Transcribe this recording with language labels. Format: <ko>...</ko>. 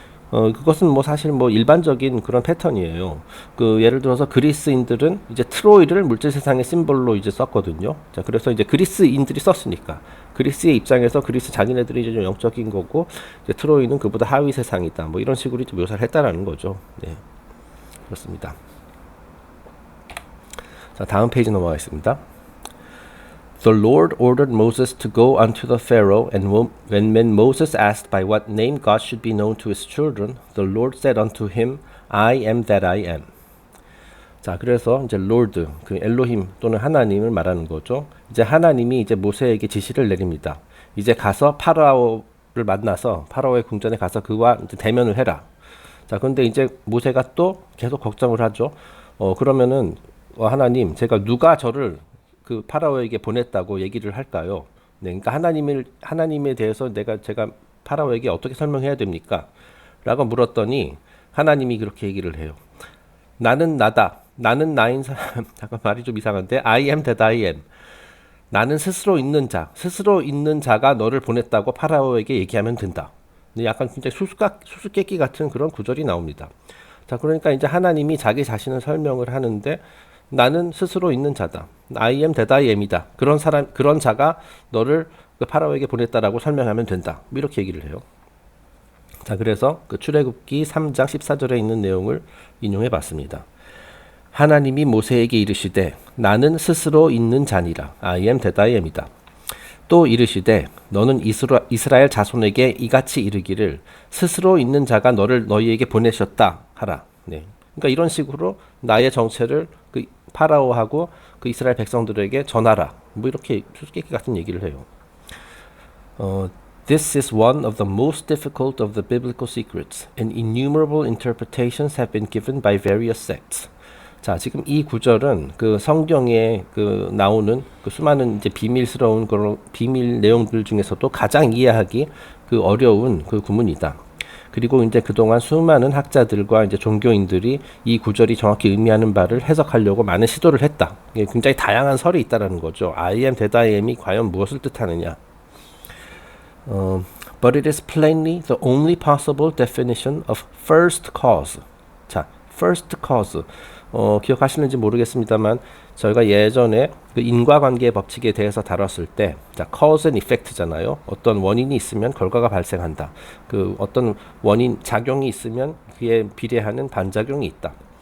<ko>그것은 뭐 사실 뭐 일반적인 그런 패턴이에요. 그 예를 들어서 그리스인들은 이제 트로이를 물질 세상의 심볼로 이제 썼거든요. 자, 그래서 이제 그리스인들이 썼으니까 그리스의 입장에서 그리스 자기네들이 이제 좀 영적인 거고, 이제 트로이는 그보다 하위 세상이다. 뭐 이런 식으로 이제 묘사를 했다라는 거죠. 네, 그렇습니다. 자, 다음 페이지 넘어가겠습니다.</ko> <en>The Lord ordered Moses to go unto the Pharaoh, and when Moses asked by what name God should be known to his children, the Lord said unto him, I am that I am.</en> <ko>자, 그래서 이제 Lord, 그 엘로힘 또는 하나님을 말하는 거죠. 이제 하나님이 이제 모세에게 지시를 내립니다. 이제 가서 파라오를 만나서 파라오의 궁전에 가서 그와 이제 대면을 해라. 자, 그런데 이제 모세가 또 계속 걱정을 하죠. 그러면은 하나님, 제가 누가 저를 그 파라오에게 보냈다고 얘기를 할까요? 네, 그러니까 하나님에 대해서 제가 파라오에게 어떻게 설명해야 됩니까? 라고 물었더니 하나님이 그렇게 얘기를 해요. 나는 나다. 나는 나인 사람. 잠깐 말이 좀 이상한데,</ko> <en>I am that I am.</en> <ko>나는 스스로 있는 자가 너를 보냈다고 파라오에게 얘기하면 된다. 약간 진짜 수수께끼 같은 그런 구절이 나옵니다. 자, 그러니까 이제 하나님이 자기 자신을 설명을 하는데, 나는 스스로 있는 자다.</ko> <en>I am that I am이다.</en> <ko>그런 자가 너를 그 파라오에게 보냈다라고 설명하면 된다. 이렇게 얘기를 해요. 자, 그래서 그 출애굽기 3장 14절에 있는 내용을 인용해 봤습니다. 하나님이 모세에게 이르시되 나는 스스로 있는 자니라.</ko> <en>I am that I am이다.</en> <ko>또 이르시되 너는 이스라엘 자손에게 이같이 이르기를 스스로 있는 자가 너희에게 보내셨다 하라. 네. 그러니까 이런 식으로 나의 정체를 그 파라오하고 그 이스라엘 백성들에게 전하라. 뭐 이렇게 수수께끼 같은 얘기를 해요.</ko> <en>This is one of the most difficult of the biblical secrets, and innumerable interpretations have been given by various sects.</en> <ko>자, 지금 이 구절은 그 성경에 그 나오는 그 수많은 이제 비밀스러운 그런 비밀 내용들 중에서도 가장 이해하기 그 어려운 그 구문이다. 그리고 이제 그동안 수많은 학자들과 이제 종교인들이 이 구절이 정확히 의미하는 바를 해석하려고 많은 시도를 했다. 굉장히 다양한 설이 있다라는 거죠.</ko> <en>I am, that I am이</en> <ko>과연 무엇을 뜻하느냐?</ko> <en>But it is plainly the only possible definition of first cause. 자, first cause.</en> <ko>기억하시는지 모르겠습니다만 저희가 예전에 그 인과관계 법칙에 대해서 다뤘을 때, 자,</ko> <en>cause and effect</en> <ko>잖아요. 어떤 원인이 있으면 결과가 발생한다. 그 어떤 원인 작용이 있으면 그에 비례하는 반작용이 있다.</ko>